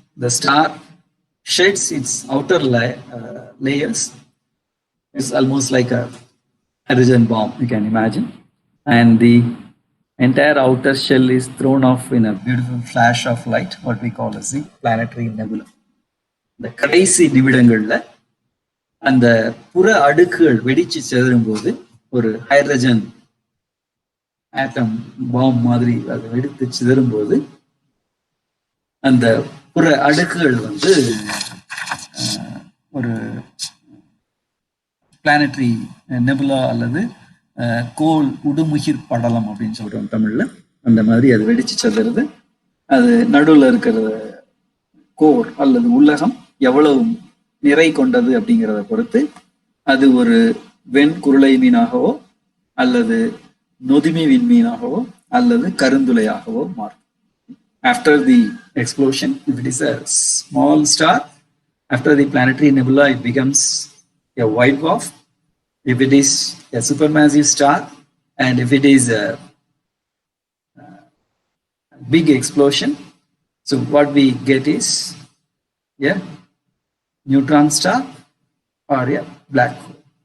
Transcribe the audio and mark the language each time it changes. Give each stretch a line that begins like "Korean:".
English: The star sheds its outer layers. It's almost like a hydrogen bomb, you can imagine. And the entire outer shell is thrown off in a beautiful flash of light, what we call as the planetary nebula.
Tamil: இந்த கடைசி நிமிடங்கள்ல அந்த புற அடுக்குகள் வெடிச்சு செதறும் போது ஒரு hydrogen atom bomb மாதிரி அது வெடித்து சிதறும் போது அந்த புற அடுக்குகள் வந்து ஒரு பிளானட்டரி நெபுலா அல்லது கோள் உடுமுகிர் படலம் அப்படின்னு சொல்றோம் தமிழ்ல. அந்த மாதிரி அது வெடிச்சு செல்லுறது. அது நடுவில் இருக்கிற கோர் அல்லது உள்ளகம் எவ்வளவு நிறை கொண்டது அப்படிங்கிறத பொறுத்து அது ஒரு வெண்குருளை மீனாகவோ அல்லது நொதுமி விண்மீனாகவோ அல்லது கருந்துளையாகவோ மாறும்.
English: After the explosion, if it is a small star, after the planetary nebula, it becomes a white dwarf. If it is a supermassive star, and if it is a big explosion, so what we get is a neutron star or a black hole.